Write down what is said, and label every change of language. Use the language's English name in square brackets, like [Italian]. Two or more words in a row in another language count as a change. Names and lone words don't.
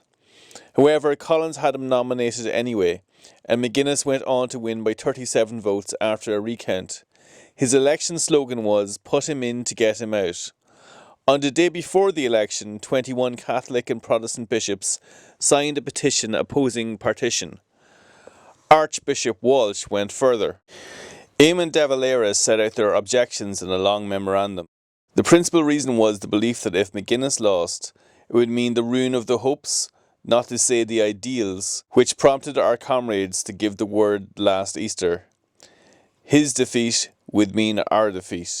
[English] However, Collins had him nominated anyway, and McGuinness went on to win by 37 votes after a recount. His election slogan was, "Put him in to get him out." On the day before the election, 21 Catholic and Protestant bishops signed a petition opposing partition. Archbishop Walsh went further. Eamon de Valera set out their objections in a long memorandum. The principal reason was the belief that if McGuinness lost, it would mean the ruin of the hopes, not to say the ideals, which prompted our comrades to give the word last Easter. His defeat would mean our defeat.